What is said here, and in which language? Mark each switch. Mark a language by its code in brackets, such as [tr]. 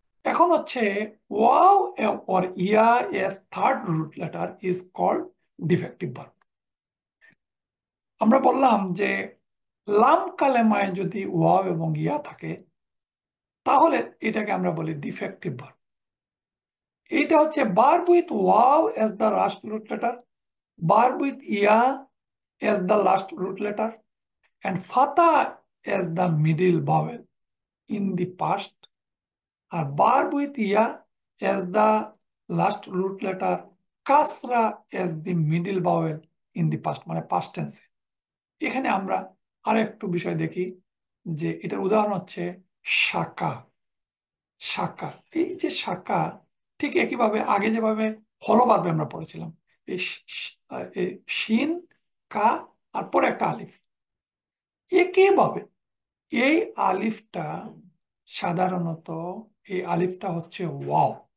[bn] এখন হচ্ছে [en] ওয়াও or ইয়া as third root letter is called defective verb. [bn] আমরা বললাম যে লাম কালেমায় যদি ওয়াও এবং ইয়া থাকে তাহলে এটাকে আমরা বলি ডিফেক্টিভ ভার্ব। এটা হচ্ছে [en] Verb with ওয়াও as the last root letter, verb with ইয়া as the last root letter, and fatha as the middle vowel in the past, আর verb with ya as the last root letter, kasra as the middle vowel in the past, মানে past tense। [bn] এখানে আমরা আর একটু বিষয় দেখি, যে এটার উদাহরণ হচ্ছে শাকা। শাকা, এই যে শাকা, ঠিক একইভাবে আগে যেভাবে হলো ভার্বে আমরা পড়েছিলাম, এই এই শিন, কা, আর পরে একটা আলিফ, একইভাবে এই আলিফটা সাধারণত, এই আলিফটা হচ্ছে ওয়াও।